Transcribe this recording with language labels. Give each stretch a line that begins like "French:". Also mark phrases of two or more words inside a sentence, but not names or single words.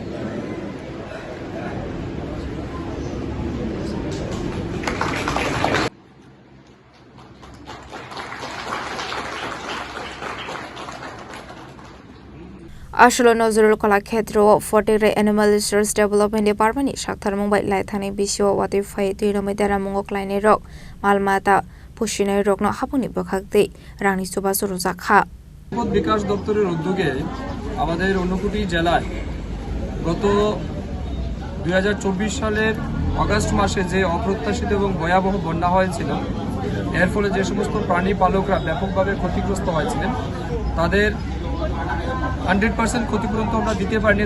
Kok Borok: Chasalo Nazrul Kalakshetra Fatik
English: Animal Resource Development Department
Kok Borok: Saktharmung Laithangnai bisio Watwi Twi Lomwi Deramungo Kwlainairokno Haphangni Bwkhaktwi Rangni Chubachu Rwjakha
Bangla: বিকাশ দপ্তরের উদ্যোগে আমাদের ঊনকোটি জেলায় গত 2024 সালের আগস্ট মাসে যে অপ্রত্যাশিত এবং ভয়াবহ বন্যা হয়েছিল এর ফলে যে সমস্ত প্রাণী পালকরা ব্যাপকভাবে ক্ষতিগ্রস্ত হয়েছিলেন তাদের 100% ক্ষতিপূরণ তো আমরা দিতে পারিনি।